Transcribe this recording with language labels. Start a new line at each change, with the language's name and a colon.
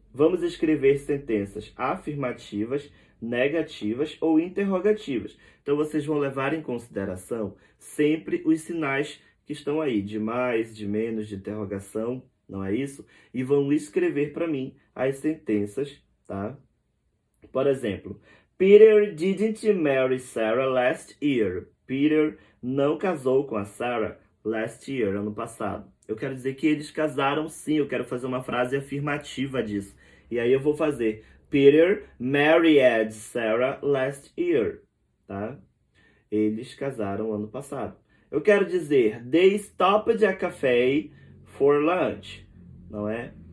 Portuguese: vamos escrever sentenças afirmativas, negativas ou interrogativas. Então, vocês vão levar em consideração sempre os sinais que estão aí, de mais, de menos, de interrogação, não é isso? E vão escrever para mim as sentenças, tá? Por exemplo,
English: Peter didn't marry Sarah last year.
Portuguese: Peter não casou com a Sarah
English: last year,
Portuguese: ano passado. Eu quero dizer que eles casaram sim, eu quero fazer uma frase afirmativa disso. E aí eu vou fazer
English: Peter married Sarah last year,
Portuguese: tá? Eles casaram ano passado. Eu quero dizer
English: they stopped a cafe for lunch,
Portuguese: não é?